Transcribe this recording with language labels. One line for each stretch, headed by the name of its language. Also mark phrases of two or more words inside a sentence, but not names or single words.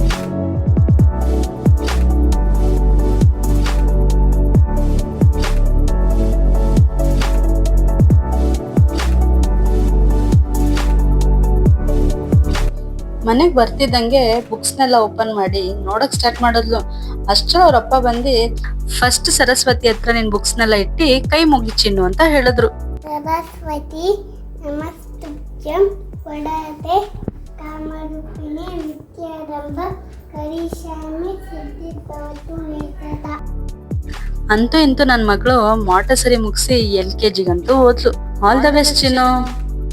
Kannada: ಮನೆಗ್ ಬರ್ತಿದ್ದಂಗೆ ಬುಕ್ಸ್ ನೆಲ್ಲ ಓಪನ್ ಮಾಡಿ ನೋಡಕ್ ಸ್ಟಾರ್ಟ್ ಮಾಡಿದ್ಲು. ಅಷ್ಟರ ಅವ್ರಪ್ಪ ಬಂದು ಫಸ್ಟ್ ಸರಸ್ವತಿ ಹತ್ರ ನಿನ್ ಬುಕ್ಸ್ ನೆಲ್ಲ ಇಟ್ಟಿ ಕೈ ಮುಗಿಚಿನ್ನು ಅಂತ ಹೇಳಿದ್ರು.
Sanskrit: सरस्वती नमस्तुभ्यं वरदे कामरूपिणे नित्यारंभ करिष्यामि सिद्धिर्भवतु मे सदा.
Kannada: ಅಂತೂ ಇಂತೂ ನನ್ನ ಮಗಳು ಮಾಂಟೆಸರಿ ಮುಗಿಸಿ LKG ಗಂತೂ ಹೋದ್ಲು.
English: all the best ಚಿನ್ನು.